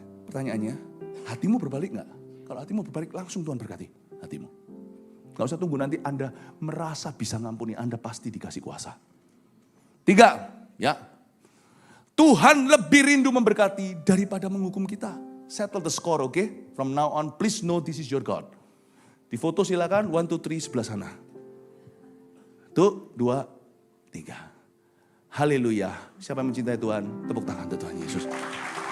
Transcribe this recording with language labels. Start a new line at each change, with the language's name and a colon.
Indonesian: Pertanyaannya, hatimu berbalik gak? Kalau hatimu berbalik, langsung Tuhan berkati hatimu. Gak usah tunggu nanti Anda merasa bisa ngampuni, Anda pasti dikasih kuasa. 3, ya. Tuhan lebih rindu memberkati daripada menghukum kita.
English: Settle the score, okay? From now on, please know this is your God.
Indonesian: Di foto silakan, 1, 2, 3 sebelah sana. 1, 2, 3. Haleluya. Siapa yang mencintai Tuhan? Tepuk tangan untuk Tuhan Yesus.